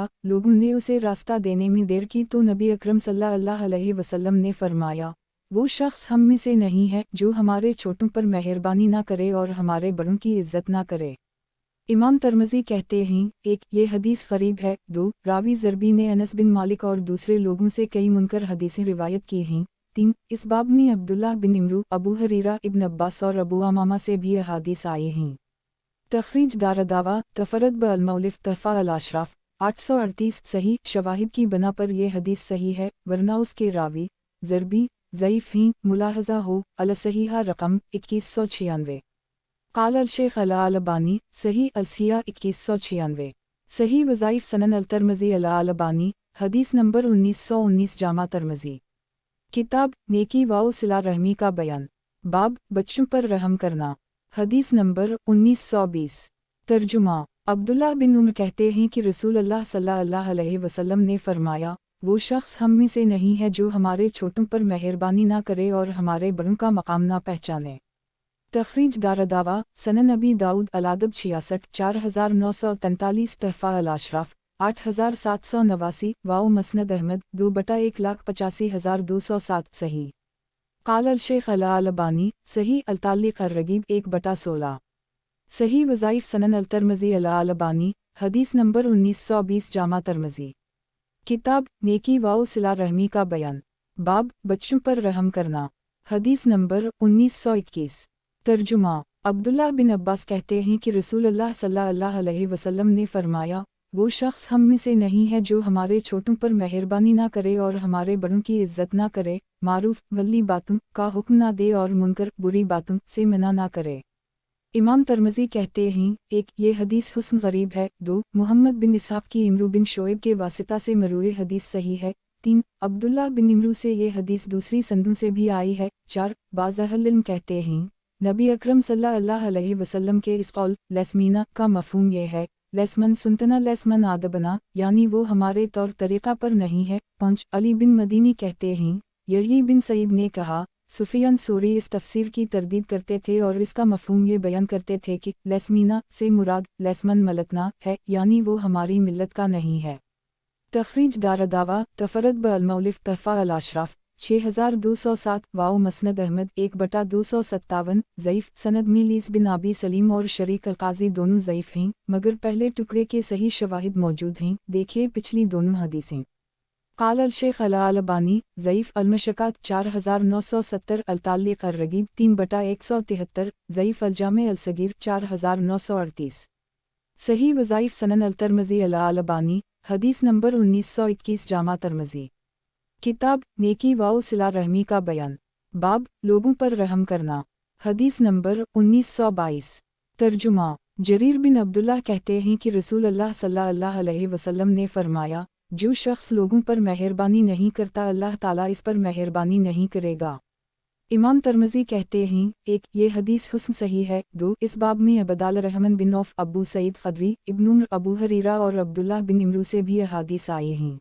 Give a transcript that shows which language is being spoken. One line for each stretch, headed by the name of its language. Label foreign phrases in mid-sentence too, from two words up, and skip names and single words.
Hindi: लोगों ने उसे रास्ता देने में देर की तो नबी अकरम
Arabic: صلى الله عليه وسلم
Hindi: ने फरमाया, वो शख्स हम में से नहीं है जो हमारे छोटों पर मेहरबानी ना करे और हमारे बड़ों की इज्जत ना करे। इमाम तिरमिज़ी कहते हैं, एक ये हदीस गरीब है। दो रावी ज़रबी ने अनस बिन मालिक और दूसरे लोगों से कई मुनकर हदीसें रिवायत की हैं। 3 इस बाब में अब्दुल्लाह बिन इमरू, अबू हरीरा, इब्न अब्बास और अबू अमामा से भी अहादीस आए हैं। तखरीज दारदावा तफरद ब अल-मौलिफ तहफ़ा अल-अशराफ 838 सही शवाहिद की बना पर यह हदीस सही है, वरना उसके रावी ज़रबी ज़ईफ़ हैं। मुलाहज़ा हो अल-सहीहा रकम 2196।
Arabic: قال الشيخ الألباني صحيح الصحيحة 2196.
Hindi: सही वज़ाइफ सनन अल-तिरमिज़ी अल-अलबानी, हदीस नंबर 1919 जामा तिरमिज़ी। किताब नेकी व सिला रहमी का बयान, बाब बच्चों पर रहम करना, हदीस नंबर 1920। तर्जुमा अब्दुल्लाह बिन उमर कहते हैं कि रसूल अल्लाह
Arabic: صلى الله عليه وسلم
Hindi: ने फरमाया, वो शख्स हम में से नहीं है जो हमारे छोटों पर मेहरबानी ना करे और हमारे बड़ों का मकाम ना पहचाने। तखरीज दारदावा सनन नबी दाऊद अलादब 66 4943 तहफ़ा अल-अशराफ 8789 वाओ मसनद अहमद 2/185,207 सही।
Arabic: قال الشيخ الألباني صحيح التعليق الرغيب 1/16.
Hindi: सही वज़ाइफ सनन अल-तिरमिज़ी अल-अलबानी, हदीस नंबर 1920 जामा तिरमिज़ी। किताब नेकी व सिला रहमी का बयान, बाब बच्चों पर रहम करना, हदीस नंबर 1921। तर्जुमा अब्दुल्लाह बिन अब्बास कहते हैं कि रसूलुल्लाह
Arabic: صلى الله عليه وسلم
Hindi: ने फरमाया, वो शख्स हम में से नहीं है जो हमारे छोटों पर मेहरबानी ना करे और हमारे बड़ों की इज्जत ना करे, मारूफ वली बातों का हुक्म ना दे और मुनकर बुरी बातों से मना ना करे। इमाम तिरमिज़ी कहते हैं, एक ये हदीस हुस्न गरीब है। 2 मुहम्मद बिन इसहाक़ की इमरू बिन शोएब के वासिता से मरूए हदीस सही है। 3 अब्दुल्लाह बिन इमरू से ये हदीस दूसरी संदों से भी आई है। 4 बाज़ अहल इल्म कहते हैं, नबी अकरम
Arabic: صلى الله عليه وسلم
Hindi: के इस कौल लैस्मीना का मफ़हूम ये है,
Arabic: ليس من سنتنا ليس من أدبنا, यानी वो हमारे तौर तरीक़ा पर नहीं है।
Hindi: 5 अली बिन मदीनी कहते हैं, यही बिन सईद ने कहा, सुफियान सूरी इस तफसीर की तरदीद करते थे और इसका मफ़हूम ये बयान करते थे कि लैस्मीना से मुराद
Arabic: ليس من ملتنا
Hindi: है, यानी वो हमारी मिल्लत का नहीं है। तखरीज दारदावा तफरद ब अल-मौलिफ तहफ़ा अल-अशराफ 6207 वाओ मसनद अहमद 1/257 ज़ईफ़ सनद मीलीस बिन आबी सलीम और शरीक अल-क़ाज़ी दोनों ज़ईफ़ हैं, मगर पहले टुकड़े के सही शवाहिद मौजूद हैं। देखिए पिछली दोनों हदीसें।
Arabic: قال الشيخ الألباني ضعيف المشكاة 4970 التعليق الرغيب 3/173 ضعيف الجامع الصغير 4938.
Hindi: सही वज़ाइफ सनन अल-तिरमिज़ी अल-अलबानी, हदीस नंबर 1921 जामा तिरमिज़ी। किताब नेकी व सिला रहमी का बयान, बाब लोगों पर रहम करना, हदीस नंबर 1922। तर्जुमा जरीर बिन अब्दुल्लाह कहते हैं कि रसूल अल्लाह
Arabic: صلى الله عليه وسلم
Hindi: ने फरमाया, जो शख्स लोगों पर मेहरबानी नहीं करता अल्लाह ताला इस पर मेहरबानी नहीं करेगा। इमाम तिरमिज़ी कहते हैं, एक ये हदीस हुस्न सही है। 2 इस बाब में अबदाल रहमान बिन औफ, अबू सईद ख़दरी, इब्न उमर, अबू हरीरा और अब्दुल्लाह बिन इमरू से भी अहादीस आए हैं।